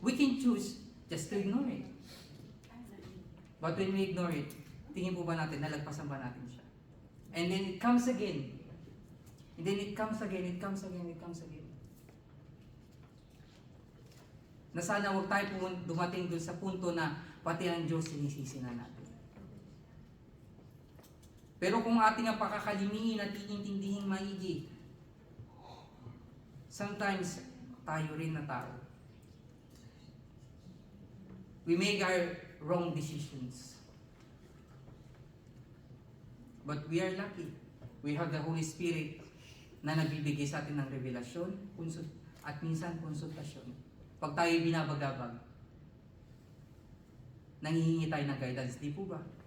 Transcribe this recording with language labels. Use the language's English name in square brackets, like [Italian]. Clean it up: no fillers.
[English] We can choose just to ignore it. But when we ignore it, [Filipino] tingin po ba natin, nalagpasan ba natin siya? [English] And then it comes again. And then it comes again, it comes again, it comes again. [Filipino] Na sana huwag tayo dumating dun sa punto na pati ang Diyos sinisisi na natin. Pero kung ating ang pakakalimiin at iintindihin maigi, sometimes tayo rin na tao. [English] We make our wrong decisions. But we are lucky. We have the Holy Spirit [Filipino] na nagbibigay sa atin ng revelasyon at minsan konsultasyon. Pag tayo binabagabag, nanghihingi tayo ng guidance, di po ba?